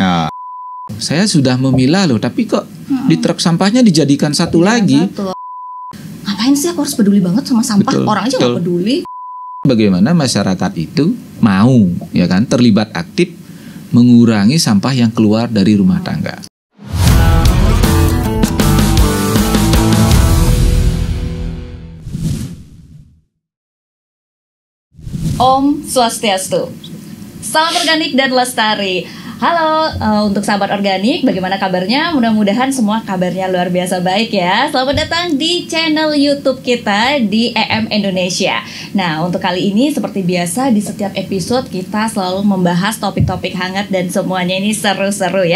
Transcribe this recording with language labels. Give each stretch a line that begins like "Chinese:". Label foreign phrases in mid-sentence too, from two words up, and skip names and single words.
Indonesian: Nah, saya sudah memilah loh, tapi kok di truk sampahnya dijadikan satu lagi. Satu. Ngapain sih aku harus peduli banget sama sampah? Betul, Orang aja nggak peduli. Bagaimana masyarakat itu mau, ya kan, terlibat aktif mengurangi sampah yang keluar dari rumah tangga. Om Swastiastu. Salam organik dan lestari. Halo, untuk sahabat organik, bagaimana kabarnya? Mudah-mudahan semua kabarnya luar biasa baik ya. Selamat datang di channel YouTube kita di EM Indonesia. Nah, untuk kali ini seperti biasa di setiap episode kita selalu membahas topik-topik hangat dan semuanya ini seru-seru ya.